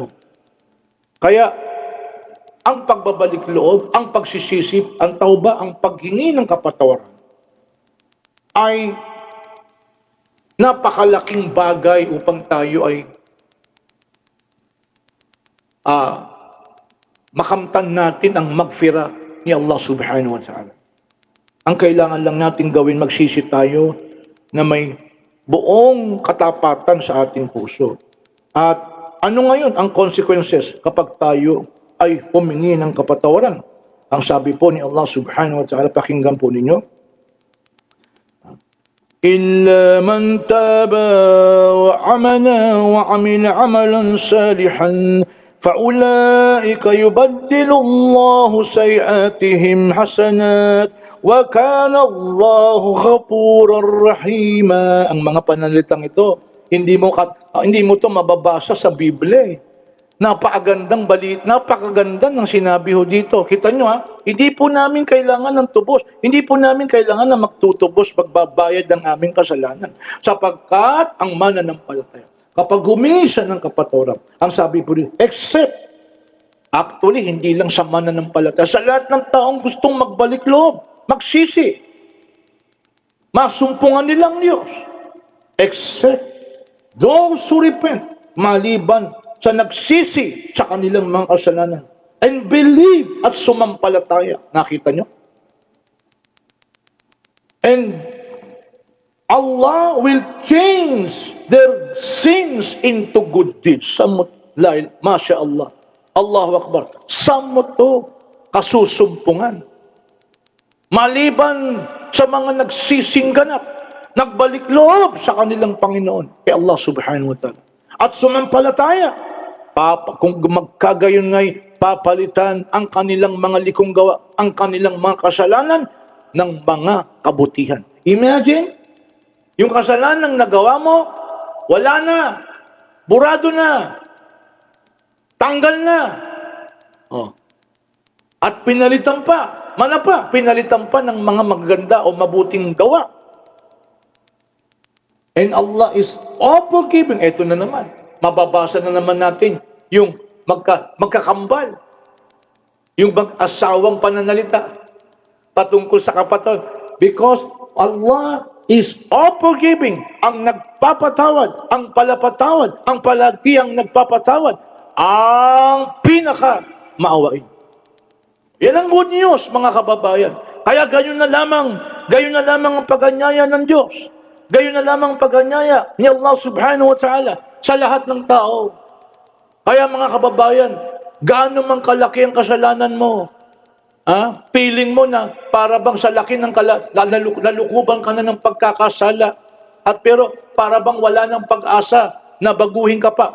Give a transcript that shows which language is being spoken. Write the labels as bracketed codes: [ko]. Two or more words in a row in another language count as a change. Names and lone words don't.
[tl] Kaya, ang pagbabalik loob, ang pagsisisip, ang tauba, ang paghingi ng kapatawaran, ay napakalaking bagay upang tayo ay makamtan natin ang magfira ni [ar] الله سبحانه وتعالى. [tl] Ang kailangan lang natin gawin, magsisi tayo na may buong katapatan sa ating puso. At ano ngayon ang consequences kapag tayo ay humingi ng kapatawaran. Ang sabi po ni [ar] الله سبحانه وتعالى, [tl] pakinggan po ninyo, [ar] إلا من تاب وآمن وعمل عملا صالحا فأولئك يبدل الله سيئاتهم حسنات وكان الله غفورا رحيما. [tl] Ang mga pananalitang ito, hindi mo to mababasa sa Biblia. Napakagandang balit, napakaganda ng sinabi ho dito. Kita nyo ha, hindi po namin kailangan ng tubos. Hindi po namin kailangan na magtutubos pagbabayad ng aming kasalanan. Sapagkat ang mananampalataya, kapag humingi siya ng kapatawaran, ang sabi po rin, [en] except, actually, [tl] hindi lang sa mananampalataya, sa lahat ng taong gustong magbalik loob, magsisi, masumpungan nilang Diyos. [en] Except those who repent, [tl] maliban sa nagsisi sa kanilang mga kasalanan [en] and believe [tl] at sumampalataya. Nakita nyo? [en] And Allah will change their sins into good deeds. [ar] ما شاء الله. الله أكبر. [tl] Samot to kasusumpungan. Maliban sa mga nagsising ganap, nagbalik loob sa kanilang Panginoon, kay [ar] الله سبحانه وتعالى. [tl] At sumampalataya, kung magkagayon nga'y papalitan ang kanilang mga likong gawa, ang kanilang mga kasalanan ng mga kabutihan. Imagine, yung kasalanan nagawa mo, wala na, burado na, tanggal na. Oh. At pinalitan pa, pinalitan pa ng mga magaganda o mabuting gawa. [en] And Allah is all forgiving. [tl] Ito na naman. Mababasa na naman natin yung magkakambal. Yung mag-asawang pananalita patungkol sa kapatid. [en] Because Allah is all forgiving. [tl] Ang nagpapatawad, ang palapatawad, ang palagiyang nagpapatawad, ang pinaka maawain. Yan ang [en] good news, [tl] mga kababayan. Kaya gayon na lamang ang pag-anyaya ng Diyos. Gayon na lamang ang pag-anyaya ni [ar] الله سبحانه وتعالى [tl] sa lahat ng tao. Kaya mga kababayan, gaano man kalaki ang kasalanan mo, feeling mo na para bang sa laki ng nalukuban ka na ng pagkakasala, at pero para bang wala ng pag-asa na baguhin ka pa.